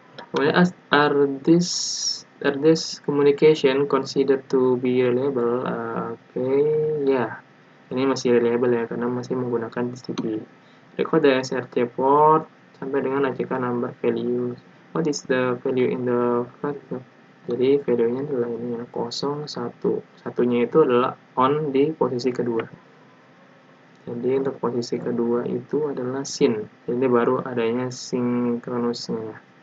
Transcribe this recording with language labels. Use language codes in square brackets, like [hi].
[en] Kemudian are this communication considered to be reliable? [id] Oke, ya. Ini masih reliable ya karena masih menggunakan TCP. [en] Record the SRC port [id] sampai dengan [en] ACK number value. What is the value in the flag? [id] Jadi value-nya adalah ini ya, 01. Satunya itu adalah on di posisi kedua. Jadi untuk posisi kedua itu adalah syn. Jadi baru adanya sinkronusnya.